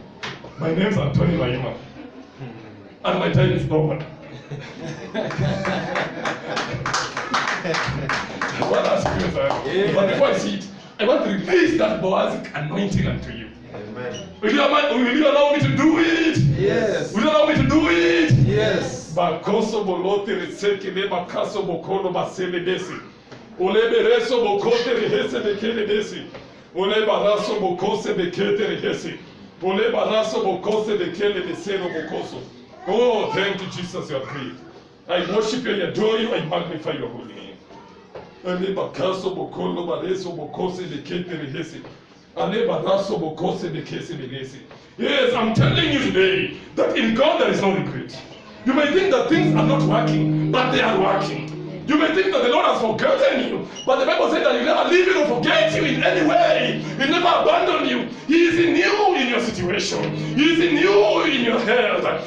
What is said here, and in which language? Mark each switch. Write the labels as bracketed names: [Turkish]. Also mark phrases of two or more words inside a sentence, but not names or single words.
[English] My name's Anthony Maima. And my time is over. I want to ask you, sir. But before I see it, I want to release that Boazic anointing unto you. Amen. Will you allow me to do it? Yes. Will you allow me to do it? Yes. Bakoso bolote reseke le bakaso bokolo basele desi. Ole bereso bokote rehese bekele desi. Ole baraso bokose bekete rehese. Ole baraso bokose bekele desero bokoso. Oh, thank you, Jesus, you are great. I worship you, I adore you, I magnify your holy name. Ole bakaso bokolo bareso bokose bekete rehese. Ale baraso bokose bekese bedesi. Yes, I'm telling you today that in God there is no regret. You may think that things are not working, but they are working. You may think that the Lord has forgotten you, but the Bible says that He never leave you or forget you in any way. He never abandon you. He is in you in your situation. He is in you in your health.